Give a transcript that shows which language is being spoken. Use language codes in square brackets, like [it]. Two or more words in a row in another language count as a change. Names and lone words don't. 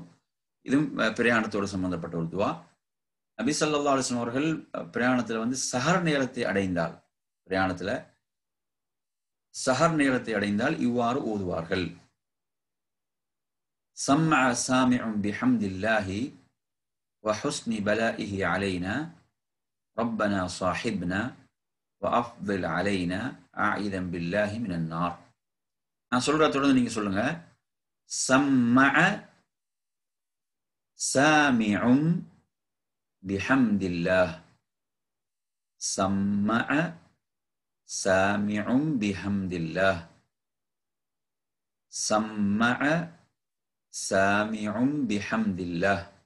[ta] இதுவும் பிரயாணத்தோடு சம்பந்தப்பட்ட ஒரு துவா. நபி [ar] صلى الله عليه وسلم [ta] அவர்கள் பிரயாணத்தில் சஹர் நேரத்தை அடைந்தால் இவ்வாறு ஓதுவார்கள். [ar] سمع سامع بحمد الله وحسن بلائه علينا ربنا صاحبنا وأفضل علينا عائذا بالله من النار. [ta] நான் சொல்ற தொடர்ந்து நீங்க சொல்லுங்க. [ar] سمع سامع بحمد الله. سمع سامع بحمد الله. سمع سامع بحمد الله.